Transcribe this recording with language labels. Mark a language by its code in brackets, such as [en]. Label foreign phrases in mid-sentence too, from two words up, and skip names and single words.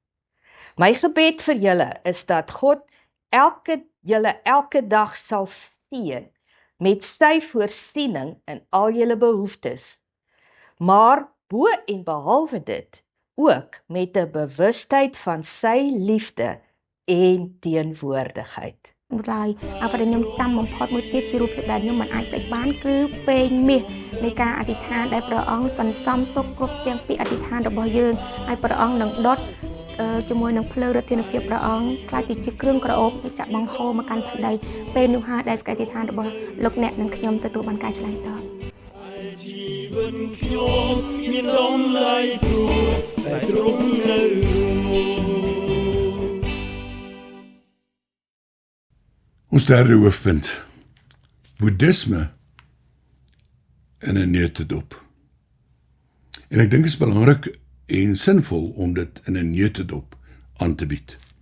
[af] My gebed vir julle is dat God julle elke dag sal seën met sy voorsiening in al julle behoeftes. Maar bo en behalwe dit, ook met 'n bewustheid van sy liefde en teenwoordigheid. [km] ឡើយអ្វីដែលខ្ញុំចាំបំផុតមួយទៀតជារូបភាពដែលខ្ញុំមិនអាចភ្លេចបានគឺពេញមាសនៃការអធិដ្ឋានដែលព្រះអង្គសន្សំទុកគ្រប់ទាំងពាក្យអធិដ្ឋានរបស់យើងហើយព្រះអង្គនឹងដុតជាមួយនឹងភ្លើងឫទ្ធានុភាពព្រះអង្គខ្លាចទៅជាគ្រឿងក្រអូបដែលចាក់បង្ហូរមកកាន់ផ្ទៃពេលនោះហើយដែលសេចក្តីអធិដ្ឋានរបស់លោកអ្នកនិងខ្ញុំទទួលបានការឆ្លើយតប ជីវិតខ្ញុំមានដំណើរព្រោះតែទ្រង់នៅ [af] Ons derde hoofpunt, boeddhisme in 'n neutedop. En ek dink dit is belangrik en sinvol om dit in 'n neutedop aan te bied.